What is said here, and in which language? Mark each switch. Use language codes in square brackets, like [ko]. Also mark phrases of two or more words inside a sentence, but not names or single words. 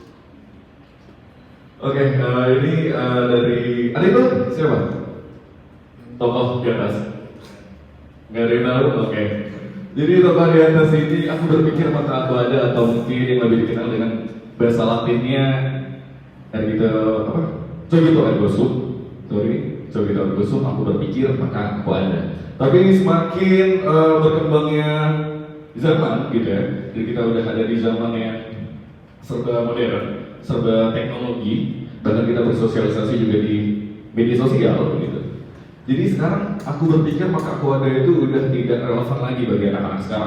[id] Oke, ini dari ada itu siapa? Tokoh di atas. Nggak ada yang tahu? Oke. Jadi tokoh di atas ini aku berpikir maka aku ada, atau mungkin yang lebih dikenal dengan bahasa Latinnya gitu apa? [la] Cogito ergo sum. Cogito ergo sum. [id] Aku berpikir maka aku ada. Tapi semakin berkembangnya zaman gitu ya. Jadi kita udah ada di zaman yang serba modern, serba teknologi, bahkan kita bersosialisasi juga di media sosial gitu. Jadi sekarang aku berpikir maka aku ada itu udah tidak relevan lagi bagi anak-anak sekarang.